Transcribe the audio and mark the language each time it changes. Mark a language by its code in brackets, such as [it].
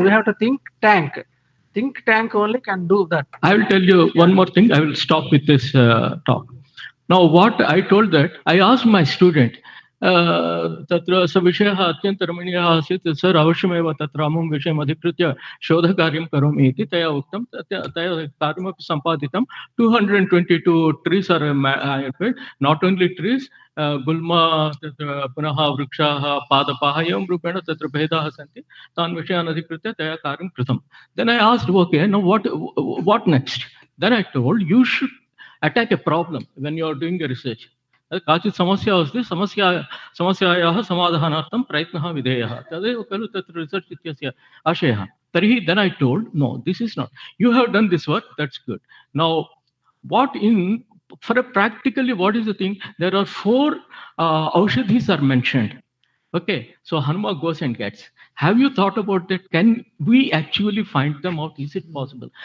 [en] We have to think tank. Think tank only can do that. I will tell you one more thing. I will stop with this talk. Now, what I told that, I asked my student, [sa] तत्र स विषयः अत्यन्त रमणीयः आसीत्, सर अवश्यमेव तत्र अमुं विषयम् अधिकृत्य शोधकार्यं करोमि इति तया उक्तं, तया कार्यमपि सम्पादितं. [en] 222 trees are not only trees, [sa] गुल्म, तत्र पुनः वृक्षाः, पादपाः, एवं रूपेण तत्र भेदाः सन्ति, तान् विषयान् अधिकृत्य तया कार्यं कृतं. [en] Then I asked, okay, now what next? Then I told, you should attack a problem when you are doing a research. [sa] काचित् समस्या अस्ति, समस्यायाः समाधानार्थं प्रयत्नः विधेयः, तदेव खलु तत्र रिसर्च् इत्यस्य आशयः. तर्हि [en] then I told, no, this is not. You have done this work, that's good. Now, practically, what is the thing? There are 4 aushadhis are mentioned. Okay, so Hanuma goes and gets. Have you thought about that? Can we actually find them out? Is it possible?